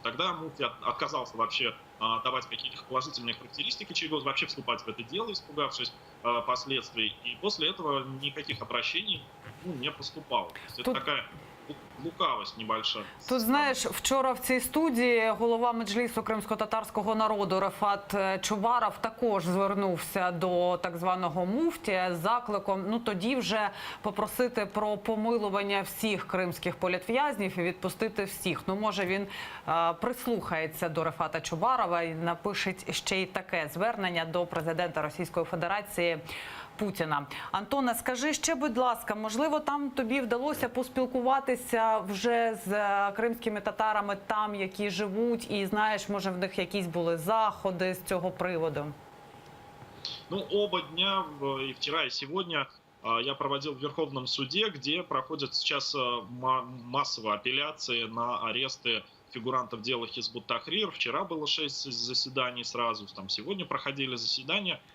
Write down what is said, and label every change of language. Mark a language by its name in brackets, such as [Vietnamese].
[Russian] Тогда муфти отказался вообще давать какие-то положительные характеристики Чийгоза, вообще вступать в это дело, испугавшись последствий. И после этого никаких обращений не поступало. То есть это такая лукавость небольшая. [Ukrainian] Тут, знаєш, вчора в цій студії голова Меджлісу кримськотатарського народу Рефат Чубаров також звернувся до так званого муфтія з закликом, ну тоді вже попросити про помилування всіх кримських політв'язнів і відпустити всіх. Ну, може, він прислухається до Рефата Чубарова і напише ще й таке звернення до президента Російської Федерації Путіна. Антоне, скажи ще, будь ласка, можливо, там тобі вдалося поспілкуватися вже з кримськими татарами там, які живуть, і знаєш, може, в них якісь були заходи з цього приводу? [Russian] Ну, оба дня, и вчера, и сегодня, я проводил в Верховном суде, где проходят сейчас массовые апелляции на аресты фигурантов дела Хизбут Тахрир. Вчера было 6 заседаний сразу, там сегодня проходили заседания.